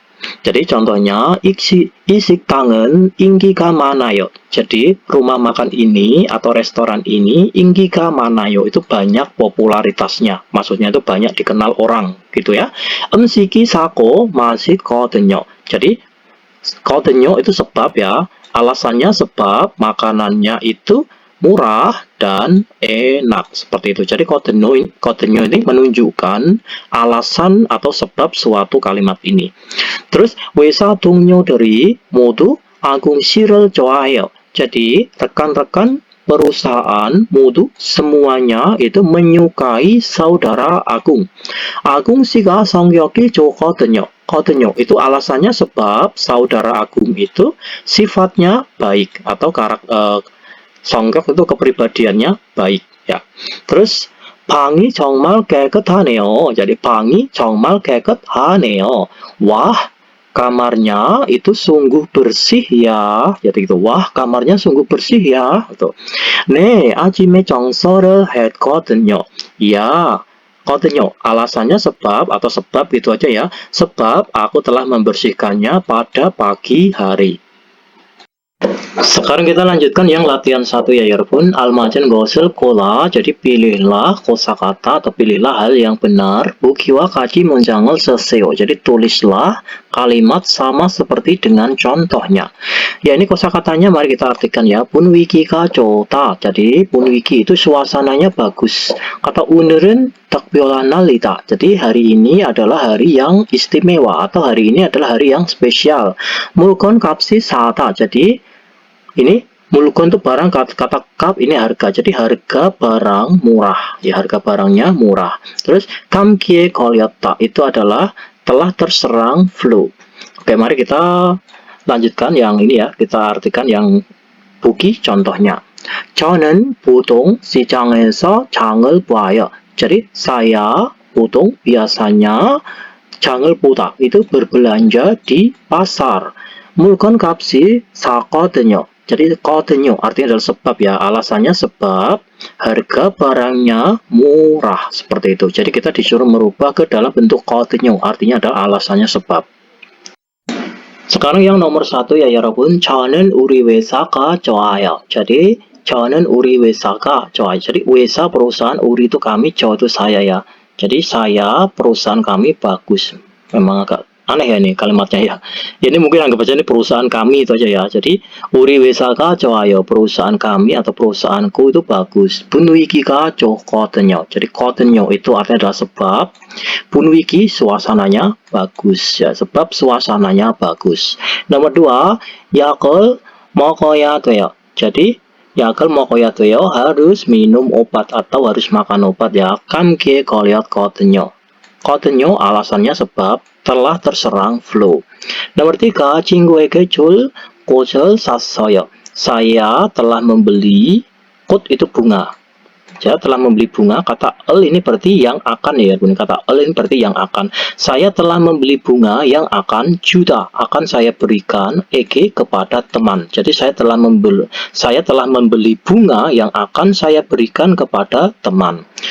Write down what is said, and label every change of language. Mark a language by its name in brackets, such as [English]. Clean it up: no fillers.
[Indonesian] Jadi contohnya [Korean] 이식당은 인기가 많아요. [Indonesian] Jadi rumah makan ini atau restoran ini [Korean] 인기가 많아요 [Indonesian] itu banyak popularitasnya. Maksudnya itu banyak dikenal orang gitu ya. [Korean] 음식이 싸고 맛있거든요. [Indonesian] Jadi 거든요 itu sebab ya. Alasannya sebab makanannya itu murah dan enak seperti itu. Jadi 거든요 ini menunjukkan alasan atau sebab suatu kalimat ini. [Korean] Terus 회사 동료들이 모두 아궁 씨를 좋아해요. [Indonesian] Jadi rekan-rekan perusahaan modu semuanya itu menyukai saudara Agung. [Korean] Agung 씨가 성격이 좋거든요. [Indonesian] 거든요 itu alasannya sebab saudara Agung itu sifatnya baik atau 성격 itu kepribadiannya baik ya. [Korean] Terus 방이 정말 깨끗하네요. Jadi 방이 정말 깨끗하네요. [Indonesian] Wah, kamarnya itu sungguh bersih ya. Jadi gitu. Wah, kamarnya sungguh bersih ya. Gitu. [Korean] 네, 아침에 청소를 했거든요. [Indonesian] Ya, 거든요. Alasannya sebab atau sebab itu aja ya. Sebab aku telah membersihkannya pada pagi hari. Sekarang kita lanjutkan yang latihan 1 ya [Korean] 여러분. 알맞은 것을 골라. [Indonesian] Jadi pilihlah kosakata atau pilihlah hal yang benar. [Korean] 보기와 같이 문장을 쓰세요. [Indonesian] Jadi tulislah kalimat sama seperti dengan contohnya. Ya ini kosakatanya mari kita artikan ya. [Korean] 분위기가 좋다. [Indonesian] Jadi 분위기 itu suasananya bagus. [Korean] Kata 오늘은 특별한 날이다. [Indonesian] Jadi hari ini adalah hari yang istimewa atau hari ini adalah hari yang spesial. [Korean] 물건 값이 싸다. [Indonesian] Jadi ini mulkon itu barang, kata kap ini harga. Jadi harga barang murah. Ya harga barangnya murah. Terus [Korean] 감기에 걸렸다 [Indonesian] itu adalah telah terserang flu. Oke, mari kita lanjutkan yang ini ya. Kita artikan yang buki contohnya. [Korean] 저는 보통 시장에서 장을 봐요. [Indonesian] Jadi saya 보통 biasanya [Korean] 장을 보다 [Indonesian] itu berbelanja di pasar. [Korean] 물건 값이 싸거든요. [Indonesian] Jadi 거든요 artinya adalah sebab ya. Alasannya sebab harga barangnya murah seperti itu. Jadi kita disuruh merubah ke dalam bentuk 거든요. Artinya adalah alasannya sebab. Sekarang yang nomor 1 ya [Korean] 여러분. 저는 우리 회사가 좋아요. Jadi 저는 우리 회사가 좋아요. [Indonesian] Jadi 회사 perusahaan 우리 itu kami, 저 itu saya ya. Jadi saya perusahaan kami bagus. Memang agak aneh ya ini kalimatnya ya. Ini mungkin anggap aja ini perusahaan kami itu aja ya. [Korean] Jadi 우리 회사가 좋아요. [Indonesian] Perusahaan kami atau perusahaanku itu bagus. [Korean] 분위기가 좋거든요. [Indonesian] Jadi 거든요 itu artinya adalah sebab. 분위기 suasananya bagus ya. Sebab suasananya bagus. [Korean] Nomor 2, 약을 먹어야 돼요. Jadi 약을 먹어야 돼요. [Indonesian] Harus minum obat atau harus makan obat ya. [Korean] 감기에 걸렸거든요. [Indonesian] 거든요 alasannya sebab telah terserang flu. [Korean] Nomor 3, 친구에게 줄 꽃을 샀어요. [Indonesian] Saya telah membeli, 꽃 itu bunga. Saya telah membeli bunga. Kata el ini berarti yang akan ya. Kata el ini berarti yang akan. Saya telah membeli bunga yang akan akan saya berikan kepada teman. Jadi saya telah membeli bunga yang akan saya berikan kepada teman.